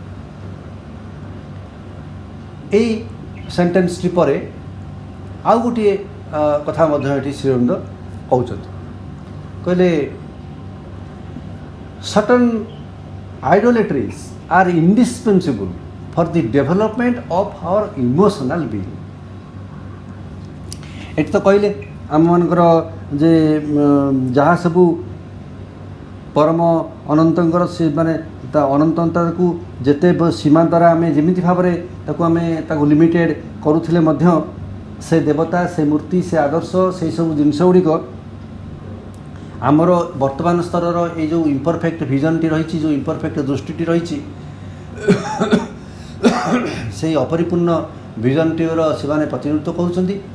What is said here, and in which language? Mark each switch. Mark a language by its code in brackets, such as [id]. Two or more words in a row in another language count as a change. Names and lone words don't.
[or] ଏଇ ସେଣ୍ଟେନ୍ସଟି ପରେ ଆଉ ଗୋଟିଏ କଥା ମଧ୍ୟ ଏଠି ଶ୍ରୀଅରବିନ୍ଦ କହୁଛନ୍ତି. [en] କହିଲେ certain idolatries are indispensable for the development of our emotional being. [or] ଏଠି ତ କହିଲେ ଆମମାନଙ୍କର ଯେ ଯାହା ସବୁ ପରମ ଅନନ୍ତଙ୍କର ସେ ମାନେ ତା ଅନନ୍ତତାକୁ ଯେତେ ସୀମା ଦ୍ୱାରା ଆମେ ଯେମିତି ଭାବରେ ତାକୁ ଲିମିଟେଡ଼ କରୁଥିଲେ ମଧ୍ୟ ସେ ଦେବତା, ସେ ମୂର୍ତ୍ତି, ସେ ଆଦର୍ଶ, ସେଇ ସବୁ ଜିନିଷ ଗୁଡ଼ିକ ଆମର ବର୍ତ୍ତମାନ ସ୍ତରର ଏଇ ଯେଉଁ [en] imperfect vision [or] ରହିଛି, ଯେଉଁ [en] imperfect [or] ଦୃଷ୍ଟିଟି ରହିଛି, ସେଇ ଅପରିପୂର୍ଣ୍ଣ ଭିଜନଟିର ସେମାନେ ପ୍ରତିନିଧିତ୍ୱ କରୁଛନ୍ତି.